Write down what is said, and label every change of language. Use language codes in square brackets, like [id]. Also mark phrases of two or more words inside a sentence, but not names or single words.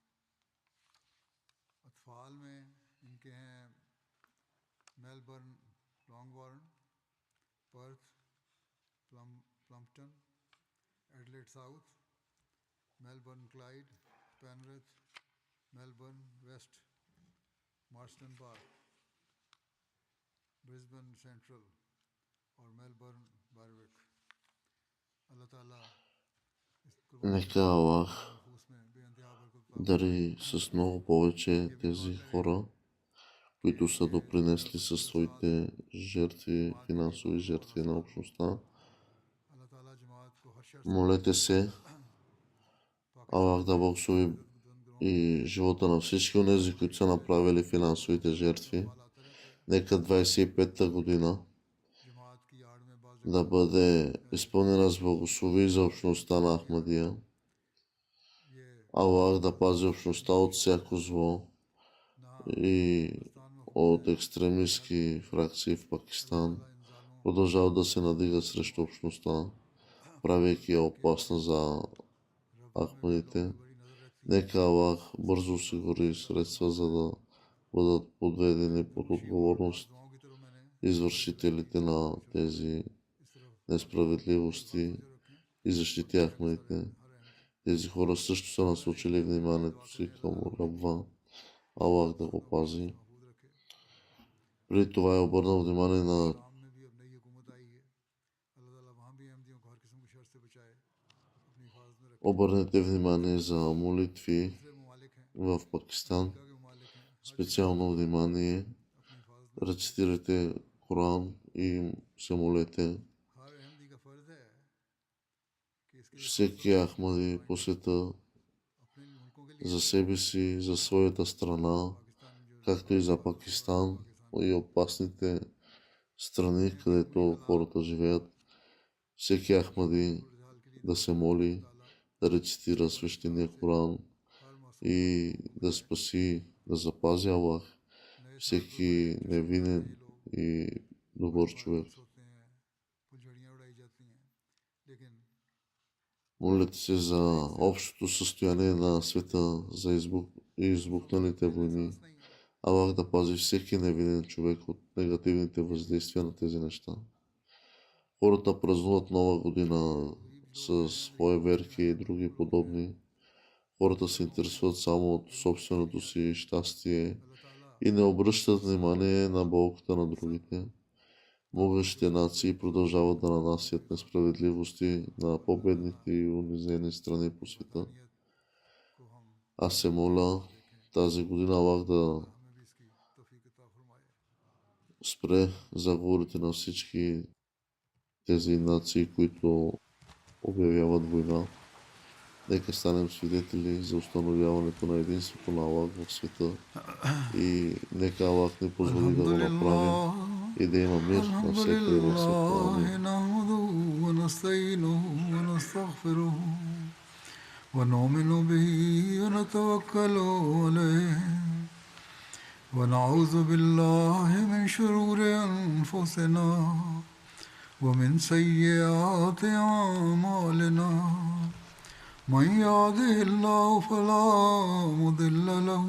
[ur] اطفال میں ان کے ہیں میلبرن لانگوارن، پرتھ، پلمپٹن، ایڈیلیڈ ساؤتھ، میلبرن کلائیڈ، پینرتھ، میلبرن ویسٹ، مارسٹن پارک، برسبین سینٹرل اور میلبرن بروک. اللہ تعالیٰ اس قربانی [bg] Нека Аллах [ur] نفوس میں بے انتہا برکت [bg] дари с много повече тези хора, които са допринесли със своите жертви, финансови жертви на общността. [ur] اللہ تعالیٰ جماعت کو ہر شر سے [bg] Молете се Аллах да благослови и живота на всички онези, които са направили финансовите жертви. Нека 25-та година [ur] جماعت کی آڑ میں باز [bg] да бъде изпълнена с благослови за общността на Ахмадия. [ur] ये [bg] Аллах да пази общността от всяко зло и от екстремистски фракции в Пакистан. Продължават да се надигат срещу общността, правейки я опасна за Ахмадите. Нека Аллах бързо осигури средства, за да бъдат подведени под отговорност [ur] دعاؤں کی طرف میں نے [bg] извършителите на тези несправедливости и защити Ахмадите. Тези хора също са насочили вниманието си към Рабва. Аллах да го пази. [ur] محفوظ رکھے. [bg] Преди това е обърнал внимание на [ur] شام میں بھی اب نئی حکومت آئی ہے، اللہ تعالیٰ وہاں بھی احمدیوں کو ہر قسم کی شر سے بچائے، اپنی حفاظت میں رکھے. [bg] обърнете внимание за молитви [ur] دوسرے ممالک ہیں, [bg] в Пакистан. [ur] امریکہ کے ممالک ہیں, [bg] Специално внимание, [ur] اپنی حفاظت میں [bg] рецитирайте Коран и се молете. [ur] ہر احمدی کا فرض ہے کہ اس کے لیے [bg] Всеки Ахмади по света [ur] اپنے ملکوں کے لیے [bg] за себе си, за своята страна, [ur] پاکستان جو [bg] както и за Пакистан и опасните страни, където хората живеят. Всеки Ахмади [ur] صورت حال کے لیے [bg] да се моли, да рецитира свещения Коран [ur] ہر موسم [bg] и да спаси, да запази Аллах [ur] نئے سال [bg] всеки невинен и добър човек. [ur] ہوتے ہیں، پھلجھڑیاں اڑائی جاتی ہیں، لیکن [bg] Молете се за общото състояние на света, за избухналите войни. [ur] नहीं [bg] Аллах да пази всеки невинен човек от негативните въздействия на тези неща. Хората празнуват нова година с фойерверки и други подобни. Хората се интересуват само от собственото си щастие [ur] اللہ تعالیٰ [bg] и не обръщат внимание на болката на другите. Могъщите нации продължават да нанасят несправедливости на по-бедните и унизени страни по света. [ur] کو ہم [bg] Аз се моля тази година Аллах да [ur] ہمیں بھی اس کی توفیق عطا فرمائے. [bg] спре заговорите на всички тези нации, които обявяват война. Нека станем свидетели за установяването на единството на Аллах в света и нека Аллах ни позволи да го направим и да има мир навсякъде в света. Амин. [ar] نحمده ونستعينه ونستغفره ونؤمن به ونتوكل عليه ونعوذ بالله من شرور أنفسنا ومن سيئات أعمالنا من يهده الله فلا مضل له